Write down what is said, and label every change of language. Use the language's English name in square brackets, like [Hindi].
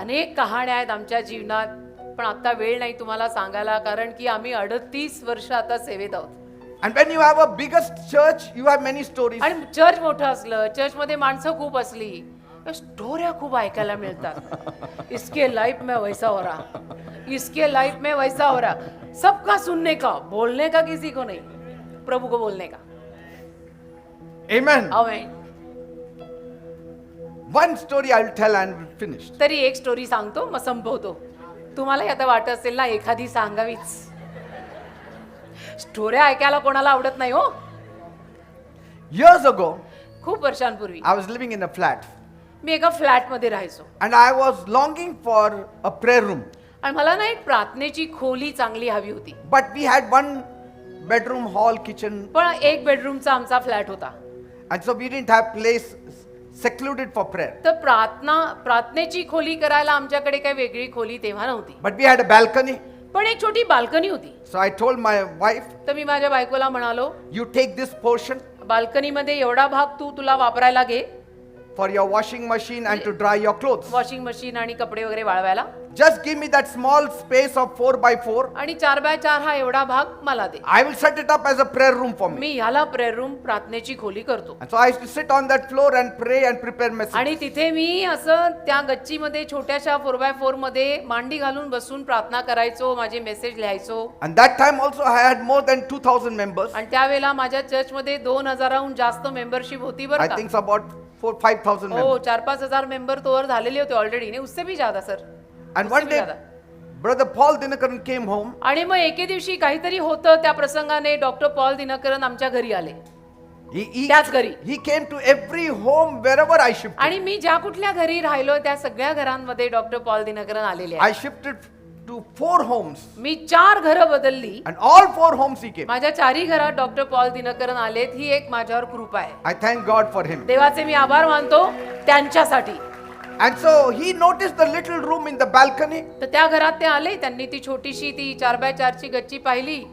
[Marathi] अनेक कहाण्या आहेत आमच्या जीवनात, पण आता वेळ नाही तुम्हाला सांगायला, कारण की आम्ही 38 वर्ष आता सेवेत आहोत. [English] And when you have a biggest church, you have many stories. [Marathi] आणि चर्च मोठं असलं, चर्चमध्ये माणसं खूप असली, स्टोऱ्या खूप ऐकायला मिळतात. [Hindi] इसके लाइफ में वैसा हो रहा, इसके लाइफ में वैसा हो रहा. सबका सुनने का, बोलने का किसी को नहीं, प्रभु को बोलने का. [English] Amen. [Marathi] Amen. [English] One story I'll tell and we'll finish. [Marathi] तरी एक स्टोरी सांगतो, मग संपवतो. तुम्हाला आता वाटत असेल ना एखादी सांगावीच. स्टोऱ्या ऐकायला कोणाला आवडत नाही हो. [English] Years ago, [Marathi] खूप वर्षांपूर्वी [English] I was living in a flat [Marathi] मी एका फ्लॅट मध्ये राहायचो [English] and I was longing for a prayer room. [Marathi] आणि मला ना एक प्रार्थनेची खोली चांगली हवी होती. [English] But we had one bedroom, hall, kitchen, [Marathi] पण एक बेडरूमचा आमचा फ्लॅट होता. [English] and so we didn't have place secluded for prayer. [Marathi] तर प्रार्थनेची खोली करायला आमच्याकडे काही वेगळी खोली तेव्हा नव्हती. [English] But we had a balcony. [Marathi] पण एक छोटी बाल्कनी होती. [English] So I told my wife, [Marathi] तर मी माझ्या बायकोला म्हणालो, [English] you take this portion [Marathi] बाल्कनीमध्ये एवढा भाग तुला वापरायला घे, [English] for your washing machine and to dry your clothes. [Marathi] Washing machine आणि कपडे वगैरे वाळवायला. [English] Just give me that small space of 4x4. [Marathi] आणि 4x4 हा एवढा भाग मला दे. [English] I will set it up as a prayer room for me. [Marathi] मी ह्याला prayer room प्रार्थनेची खोली करतो. [English] And so I used to sit on that floor and pray and prepare messages. [Marathi] आणि तिथे मी असं त्या गच्चीमध्ये छोट्याशा 4x4 मध्ये मांडी घालून बसून प्रार्थना करायचो, माझे मेसेज लिहायचो. [English] And that time also I had more than 2,000 members. [Marathi] आणि त्यावेळेला माझ्या चर्चमध्ये 2,000हून जास्त मेंबरशिप होती बरं [English] I [Marathi] का. [English] think about 4,000-5,000 members. [Marathi] हो, 4-5 हजार मेंबर तोवर झालेले होते ऑलरेडी, नाही [Hindi] उससे भी ज्यादा sir. [English] And one day, Brother Paul Dinakaran came home. [Marathi] आणि मग एके दिवशी काहीतरी होतं त्या प्रसंगाने डॉक्टर पॉल दिनकरन आमच्या घरी आले. त्याच घरी. [English] He came to every home wherever I shifted. [Marathi] आणि मी ज्या कुठल्या घरी राहिलो त्या सगळ्या घरांमध्ये डॉक्टर पॉल दिनकरन आलेले आहेत. [English] I shifted to 4 homes. [Marathi] मी 4 घरं बदलली. [English] And all 4 homes he came. [Marathi] माझ्या 4ही घरात डॉक्टर पॉल दिनकरन आलेत. ही एक माझ्यावर कृपा आहे. [English] I thank God for him. [Marathi] देवाचे मी आभार मानतो त्यांच्यासाठी. [English] And so he noticed the little room in the balcony. [Marathi] तर त्या घरात ते आले, त्यांनी ती छोटीशी ती 4x4 ची गच्ची पाहिली.